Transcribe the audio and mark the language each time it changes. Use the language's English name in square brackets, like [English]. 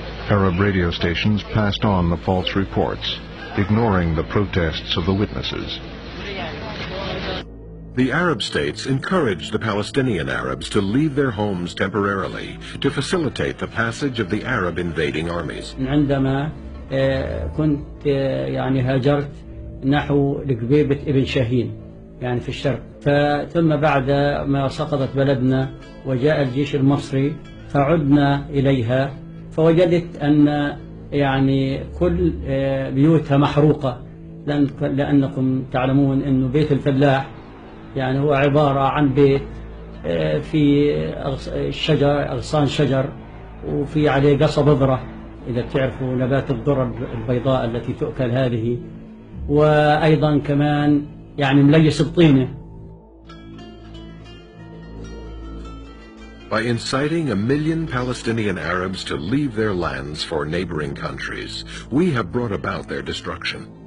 [English] Arab radio stations passed on the false reports, ignoring the protests of the witnesses. The Arab states encouraged the Palestinian Arabs to leave their homes temporarily to facilitate the passage of the Arab invading armies. [Arabic] عندما كنت يعني هاجرت نحو لقبيبة ابن شاهين يعني في الشرق ثم بعد ما سقطت بلدنا وجاء الجيش المصري فعدنا إليها فوجدت أن يعني كل بيوتها محروقة لأنكم تعلمون أنه بيت الفلاح يعني هو عبارة عن بيت في شجر أغصان شجر وفي عليه قصب بذرة إذا تعرفوا نبات الذرة البيضاء التي تؤكل هذه وأيضا كمان يعني مليس الطينة. [English] By inciting 1 million Palestinian Arabs to leave their lands for neighboring countries, we have brought about their destruction.